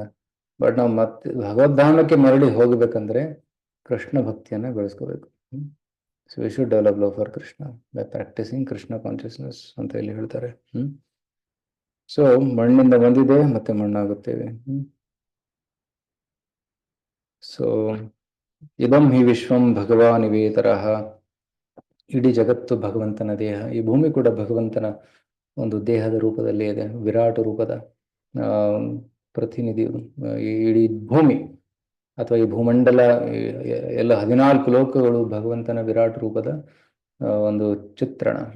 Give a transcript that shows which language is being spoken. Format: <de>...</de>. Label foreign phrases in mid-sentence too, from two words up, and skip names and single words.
<kn>ಬಟ್ ನಾವು ಮತ್ತೆ ಭಗವದ್ಧಾಮಕ್ಕೆ ಮರಳಿ ಹೋಗ್ಬೇಕಂದ್ರೆ ಕೃಷ್ಣ ಭಕ್ತಿಯನ್ನ ಬೆಳೆಸ್ಕೋಬೇಕು.</kn> <en>so we should develop love for Krishna by practicing Krishna consciousness</en> <kn>ಅಂತ ಇಲ್ಲಿ ಹೇಳ್ತಾರೆ. ಸೊ ಮಣ್ಣಿಂದ ಬಂದಿದೆ ಮತ್ತೆ ಮಣ್ಣಾಗುತ್ತೇವೆ.</kn> <sa>ಸೊ ಇದಂ ಹಿ ವಿಶ್ವಂ ಭಗವಾನ್ ಇವೇತರಃ,</sa> <kn>ಇಡೀ ಜಗತ್ತು ಭಗವಂತನ ದೇಹ. ಈ ಭೂಮಿ ಕೂಡ ಭಗವಂತನ ಒಂದು ದೇಹದ ರೂಪದಲ್ಲಿ ಇದೆ, ವಿರಾಟ ರೂಪದ ಪ್ರತಿನಿಧಿ. ಈ ಇಡೀ ಭೂಮಿ ಅಥವಾ ಈ ಭೂಮಂಡಲ, ಎಲ್ಲ 14 ಲೋಕಗಳು ಭಗವಂತನ ವಿರಾಟ ರೂಪದ ಒಂದು ಚಿತ್ರಣ.</kn>